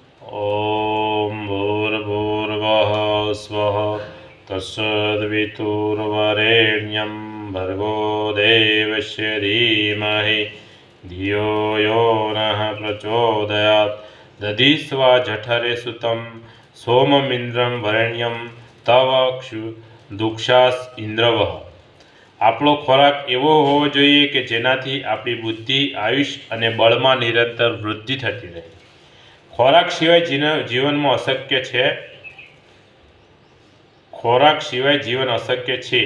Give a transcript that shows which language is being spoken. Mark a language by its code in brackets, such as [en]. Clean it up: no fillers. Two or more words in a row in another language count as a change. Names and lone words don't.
[sa] ॐ भूर्भुवः स्वः तत्सवितुर्वरेण्यं भर्गो देवस्य धीमहि धियो यो नः प्रचोदयात्। दधिस्वा जठरे सुतं सोममिन्द्रं वरेण्यं तव दुक्षास ઇન્દ્રવઃ। [gu] આપણો ખોરાક એવો હોવો જોઈએ કે જેનાથી આપણી બુદ્ધિ, આયુષ્ય અને બળમાં નિરંતર વૃદ્ધિ થતી રહે। ખોરાક સિવાય જીવનમાં અશક્ય છે। ખોરાક સિવાય જીવન અશક્ય છે।